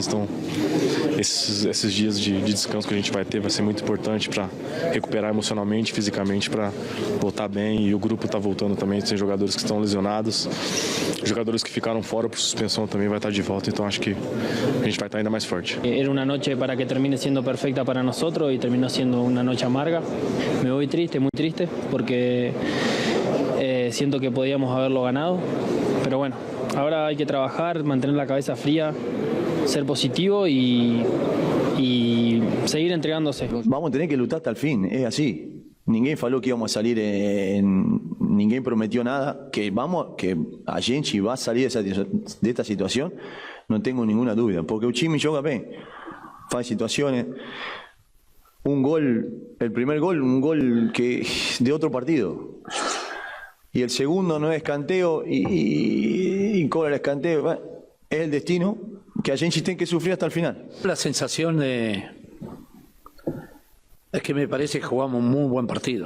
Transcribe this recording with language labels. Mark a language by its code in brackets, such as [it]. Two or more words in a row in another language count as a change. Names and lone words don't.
[pt] Então, esses dias de descanso que a gente vai ter vai ser muito importante para recuperar emocionalmente, fisicamente, para voltar bem. E o grupo está voltando também, tem jogadores que estão lesionados, jogadores que ficaram fora por suspensão também vai estar de volta, então acho que a gente vai estar ainda mais forte. [es] Era una noche para que termine siendo perfecta para nosotros y terminó siendo una noche amarga. Me voy triste, muy triste, porque siento que podíamos haberlo ganado, pero bueno, ahora hay que trabajar, mantener la cabeza fría, ser positivo y seguir entregándose. Vamos a tener que luchar hasta el fin, es así. [pt] Ninguém falou que [es] íbamos a salir, ninguém prometió nada, que [pt] a gente [es] va a salir de esta situación, no tengo ninguna duda, [pt] porque o time joga bem, faz [es] situaciones, el primer gol, un gol que de otro partido, y el segundo no es escanteo y cobra el escanteo, bueno, es el destino que [pt] a gente [es] tiene que sufrir hasta el final. La sensación es que me parece que jugamos un muy buen partido.